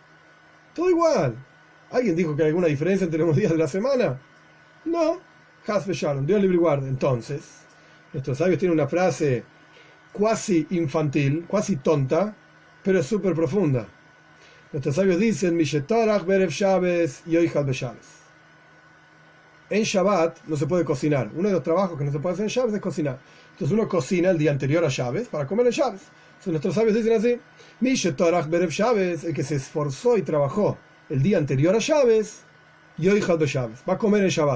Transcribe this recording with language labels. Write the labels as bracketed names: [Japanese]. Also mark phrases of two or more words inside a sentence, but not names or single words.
[Spanish] Todo igual. ¿Alguien dijo que hay alguna diferencia entre los días de la semana? No, Dios libre y guarde. Entonces, nuestros sabios tienen una frase cuasi infantil, cuasi tonta, pero súper profunda. Nuestros sabios dicen, [Hebrew] מי שטרח בערב שבת יאכל בשבת. [Spanish] En Shabbat no se puede cocinar. Uno de los trabajos que no se puede hacer en Shabbat es cocinar. Entonces uno cocina el día anterior a Shabbat para comer en Shabbat. Entonces nuestros sabios dicen así, [Hebrew] מי שטרח בערב שבת, [Spanish] el que se esforzó y trabajó el día anterior a Shabbat, [Hebrew] יאכל בשבת, [Spanish] va a comer en Shabbat.